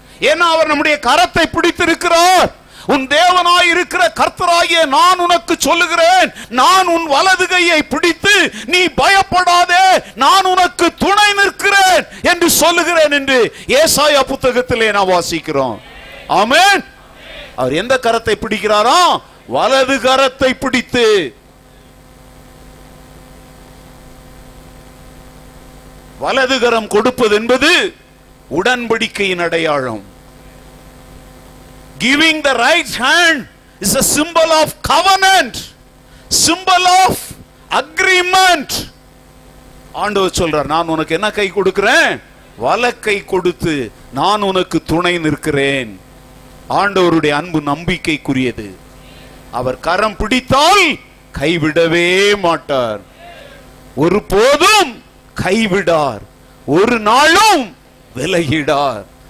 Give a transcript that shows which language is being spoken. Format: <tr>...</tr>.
<ta>ஏன்னா அவர் நம்முடைய கரத்தை பிடித்திருக்கிறார். உன் தேவனாய் இருக்கிற கர்த்தராகிய நான் உனக்கு சொல்லுகிறேன், நான் உன் வலது கையை பிடித்து நீ பயப்படாதே, நான் உனக்கு துணை நிற்கிறேன் என்று சொல்லுகிறேன் என்று ஏசாயா புத்தகத்திலே நான் வாசிக்கிறோம். ஆமென். அவர் எந்த கரத்தை பிடிக்கிறாரா? வலது கரத்தை பிடித்து. வலது கரம் கொடுப்பது என்பது உடன்படிக்கையின் அடையாளம்.</ta> <en>Giving the right hand is a symbol of covenant, symbol of agreement.</en> <ta>ஆண்டவர் சொல்றார், நான் உனக்கு என்ன கை கொடுக்கிறேன்? வலக்கை கொடுத்து நான் உனக்கு துணை நிற்கிறேன். ஆண்டவருடைய அன்பு நம்பிக்கைக்குரியது. அவர் கரம் பிடித்தால் கைவிடவே மாட்டார், ஒருபோதும் கைவிடார், ஒரு நாளும் விலகிடார்.</ta>